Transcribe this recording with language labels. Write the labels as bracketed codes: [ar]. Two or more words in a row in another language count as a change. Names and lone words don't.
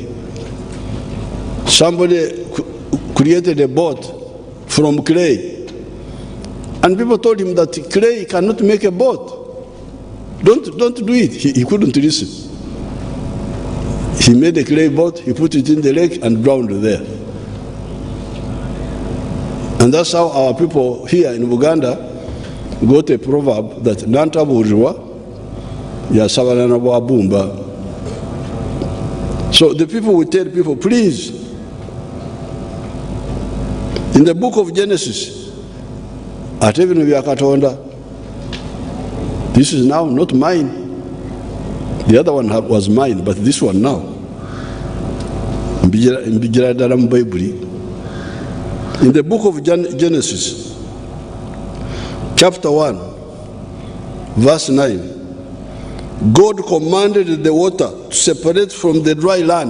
[en] Somebody created a boat from clay, and people told him that clay cannot make a boat. Don't do it. He couldn't listen. He made a clay boat, he put it in the lake and drowned there. And that's how our people here in Uganda got a proverb that [lg] Nantabuulirwa yasabala na bwabumba. [en] So the people will tell people, please, in the book of Genesis, [lg] ate bino bya Katonda, [en] this is now not mine. The other one was mine, but this one now. In the book of Genesis, chapter 1, verse 9, God commanded the water to separate from the dry land.